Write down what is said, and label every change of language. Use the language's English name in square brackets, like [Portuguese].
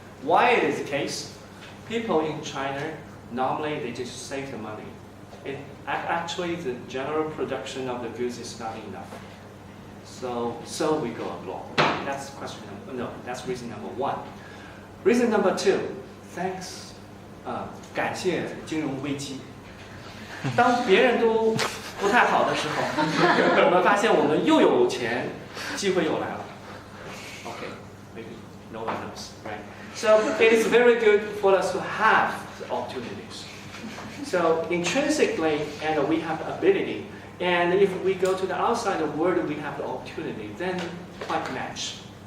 [English] Why it is the case? People in China, normally they just save the money. Actually, the general production of the goods is not enough. So we go abroad. That's question number, no, that's reason number one. Reason number two, thanks, [Chinese] 感谢金融危机。当别人都不太好的时候，我们发现我们又有钱，机会又来了。 [English] Okay, maybe no one knows, right? So it is very good for us to have the opportunities. So intrinsically, and we have ability, and if we go to the outside of the world, we have the opportunity, then quite match.